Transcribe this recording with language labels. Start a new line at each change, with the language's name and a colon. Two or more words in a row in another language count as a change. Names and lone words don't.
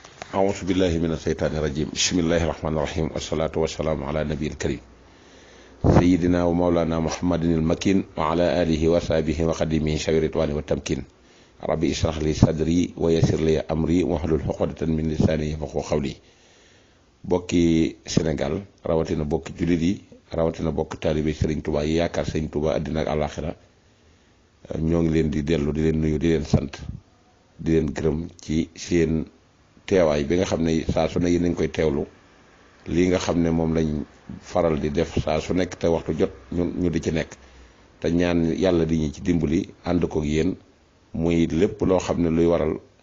Arabic: أعوذ بالله من الشيطان الرجيم بسم الله الرحمن الرحيم والصلاة والسلام على نبي الكريم سيدنا ومولانا محمد المكين وعلى آله وصحبه وخدمه شوي الرضوان والتمكين ربي اشرح لي صدري ويسر لي أمري واحلل عقدة من لساني يفقهوا قولي
Wolof: bokki Sénégal rawatina bokki jullit yi rawatina bokki taalibe Serigne Touba yi yaakaar Serigne Touba àddina ak àllaaxira ñoo ngi leen di dellu di leen nuyu di leen sant di leen gërëm ci seen teewaay bi nga xam ne saa su ne yi nañ koy teewlu lii nga xam ne moom lañ faral di def saa su nekk te waxtu jot ñu di ci nekk te ñaan yàlla di ñu ci dimbali ànd ko ak yéen muy lépp loo xam ne luy waral